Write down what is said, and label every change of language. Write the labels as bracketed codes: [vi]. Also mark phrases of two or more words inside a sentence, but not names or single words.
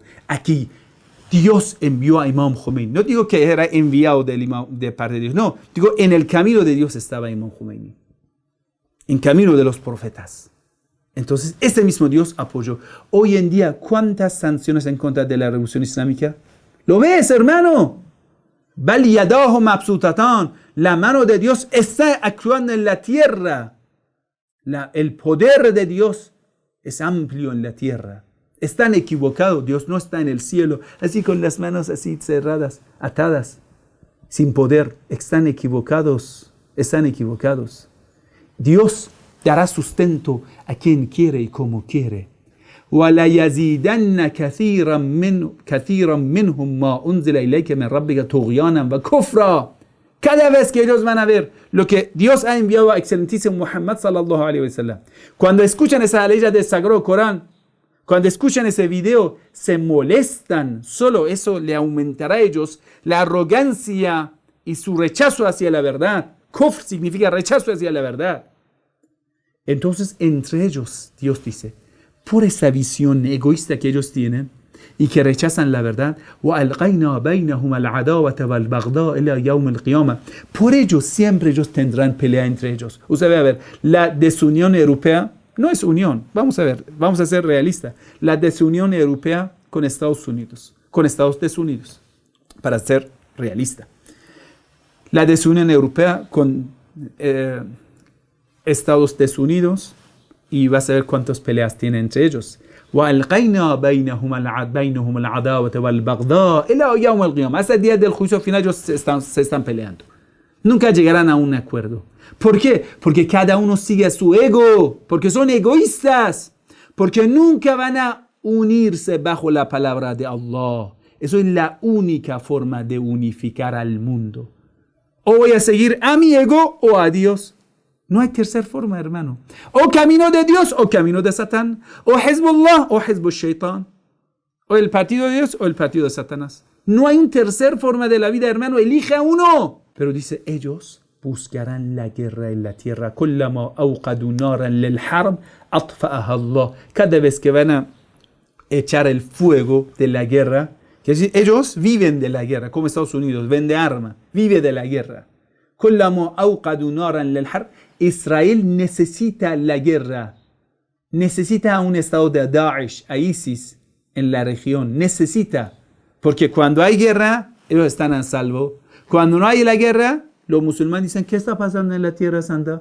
[es] Aquí Dios envió a Imam Khomeini. No digo que era enviado de parte de Dios. No, digo en el camino de Dios estaba Imam Khomeini. En camino de los profetas. Entonces, este mismo Dios apoyó. Hoy en día, ¿cuántas sanciones en contra de la revolución islámica? ¿Lo ves, hermano? [ar] بَلْ يَدَاهُ مَبْسُوطَتَانِ. [es] La mano de Dios está actuando en la tierra. El poder de Dios es amplio en la tierra. Están equivocados. Dios no está en el cielo, así con las manos así cerradas, atadas, sin poder. Están equivocados. Están equivocados. Dios dará sustento a quien quiere y como quiere. [ar] وَلَيَزِيدَنَّ كَثِيرًا مِّنْهُمْ مَا أُنزِلَ إِلَيْكَ مِنْ رَبِّكَ طُغْيَانًا وَكُفْرًا. [es] Cada vez que ellos van a ver lo que Dios ha enviado a excelentísimo Muhammad [ar] صلى الله عليه وسلم, [es] cuando escuchan esa ley del Sagrado Corán, cuando escuchan ese video, se molestan. Solo eso le aumentará a ellos la arrogancia y su rechazo hacia la verdad. Kufr significa rechazo hacia la verdad. Entonces, entre ellos, Dios dice, por esa visión egoísta que ellos tienen y que rechazan la verdad, [ar] وَأَلْقَيْنَا بَيْنَهُمَ الْعَدَاوَةَ وَالْبَغْضَاءَ إِلَى يَوْمِ الْقِيَامَةِ. [es] Por ellos, siempre ellos tendrán pelea entre ellos. Usted va a ver, la desunión europea no es unión. Vamos a ver, vamos a ser realistas. La desunión europea con Estados Unidos, con Estados desunidos, para ser realista. La desunión europea con Estados desunidos, y vas a ver cuántas peleas tiene entre ellos. [ar] وَأَلْقَيْنَا بَيْنَهُمَ الْعَدَاوَةَ وَالْبَغْضَاءَ إِلَى يَوْمِ الْقِيَامَةِ. [es] Hasta el día del juicio final ellos se están peleando. Nunca llegarán a un acuerdo. ¿Por qué? Porque cada uno sigue a su ego. Porque son egoístas. Porque nunca van a unirse bajo la palabra de Allah. Eso es la única forma de unificar al mundo. O voy a seguir a mi ego o a Dios. No hay tercera forma, hermano. O camino de Dios o camino de Satán. O Hezbollah o Hezbollah Shaitan. O el partido de Dios o el partido de Satanás. No hay una tercera forma de la vida, hermano. Elige a uno. Pero dice, ellos buscarán la guerra en la tierra. [ar] كلما أوقدوا نارا للحرب أطفأها الله. [es] Cada vez que van a echar el fuego de la guerra, que ellos viven de la guerra, como Estados Unidos, vende armas, vive de la guerra. [ar] كلما أوقدوا نارا للحرب. [es] Israel necesita la guerra, necesita a un estado de Daesh, a ISIS en la región, necesita, porque cuando hay guerra, ellos están a salvo. Cuando no hay la guerra, los musulmanes dicen, ¿qué está pasando en la Tierra Santa?